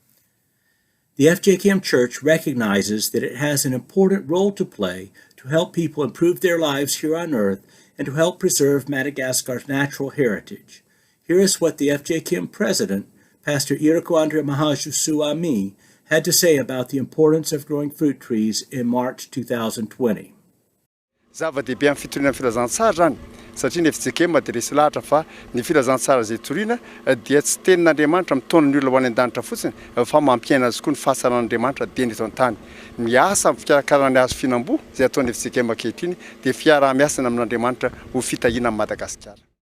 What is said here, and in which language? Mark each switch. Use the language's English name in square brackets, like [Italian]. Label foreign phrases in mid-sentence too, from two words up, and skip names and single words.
[English] The FJKM Church recognizes that it has an important role to play to help people improve their lives here on earth and to help preserve Madagascar's natural heritage. Here is what the FJKM president, Pastor Irako Mahaju had to say about the importance of growing fruit trees in March 2020. [Malagasy] Zava-dehibe amin'ny fitoriana filazantsara zany satria ny FJKM dia resy lahatra fa ny filazantsara izay toriana dia tsy tenin'Andriamanitra mitondra ny olona ho any an-danitra fotsiny fa mampiaina azy koa ny fahasaran'Andriamanitra dia eto an-tany. Miasa amin'ny fikarakarana ny hazo fihinam-boa izay ataon'ny FJKM ankehitriny dia fiarah-miasana amin'Andriamanitra ho fitahiana amin'ny Madagasikara.